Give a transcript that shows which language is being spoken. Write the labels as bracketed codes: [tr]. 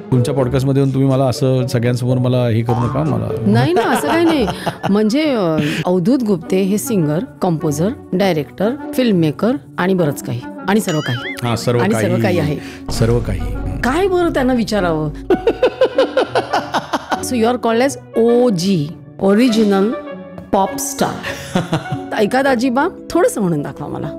[mr] तुमच्या पॉडकास्टमध्ये येऊन तुम्ही मला असं सगळ्यांसमोर मला हे करू नका. मला नाही ना, असं काही नाही. म्हणजे अवधूत गुप्ते हे singer, composer, director, film maker आणि बरंच काही आणि सर्व काही. हा, सर्व काही आहे. सर्व काही काय बरं त्यांना विचारावं. [en] So you are called as OG, original pop star. [mr] ऐका दाजीबा, थोडंसं म्हणून दाखवा मला.